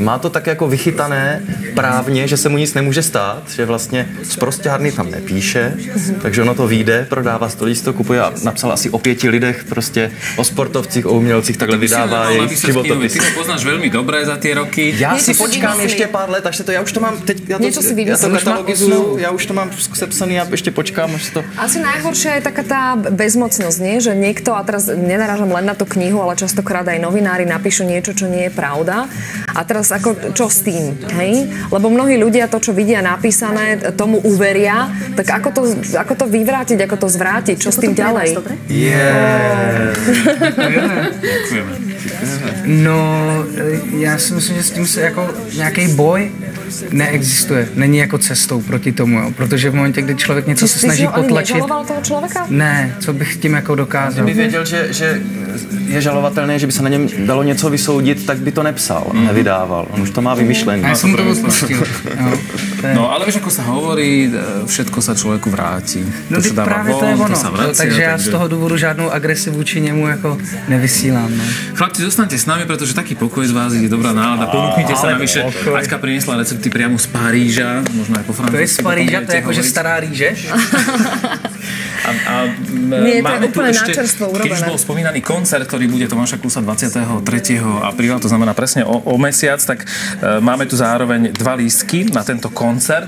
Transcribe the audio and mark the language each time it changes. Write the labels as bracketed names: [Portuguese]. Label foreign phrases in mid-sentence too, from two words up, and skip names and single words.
[Czech] Má to tak jako vychytané právně, že se mu nic nemůže stát, že vlastně sprosťárny tam nepíše, takže ono to vyjde, prodává to kupuje a napsal asi o 5 lidech, prostě o sportovcích, o umělcích, takhle vydává jejich životopis. Ty to poznáš velmi dobré za ty roky. Já si počkám ještě pár let, až to já už to mám teď, já to katalogizuju, já už to mám sepsaný, já ještě počkám, až to. [Slovak] Asi najhoršia je taká tá bezmocnosť, nie? Že niekto, a teraz nenarážam len na tú knihu, ale častokrát aj novinári napíšu niečo, čo nie je pravda. A teraz ako, čo s tým, hej? Lebo mnohí ľudia to, čo vidia napísané, tomu uveria, tak ako to vyvrátiť, ako to zvrátiť, čo s tým ďalej? No, [Czech] já si myslím, že s tím se jako nějaký boj, neexistuje, není jako cestou proti tomu, jo. Protože v momentě, kdy člověk něco se snaží potlačit... Nežaloval toho člověka? Ne, co bych tím jako dokázal. Kdyby věděl, že je žalovatelné, že by se na něm dalo něco vysoudit, tak by to nepsal, nevydával. On už to má vymyšlené. Já jsem to odpustil. [Slovak] No, ale víš, ako sa hovorí, všetko sa človeku vráti. [Czech] No teď právě to je ono, takže já z toho důvodu žádnou agresi vůči němu jako nevysílám. No. [Slovak] Chlapci, zostaňte s nami, pretože taký pokoj z vás je dobrá nálada. Ponúknite sa navyše. Aťka priniesla recepty priamo z Paríža, možno aj po francúzsky. To je z Paríža, to je akože stará ríže. Nie, to je úplne načerstvo urobené. Keď už bol spomínaný koncert, ktorý bude Tomáša Klusa 23. apríla, to znamená presne o mesiac, tak máme tu zároveň 2 lístky na tento koncert.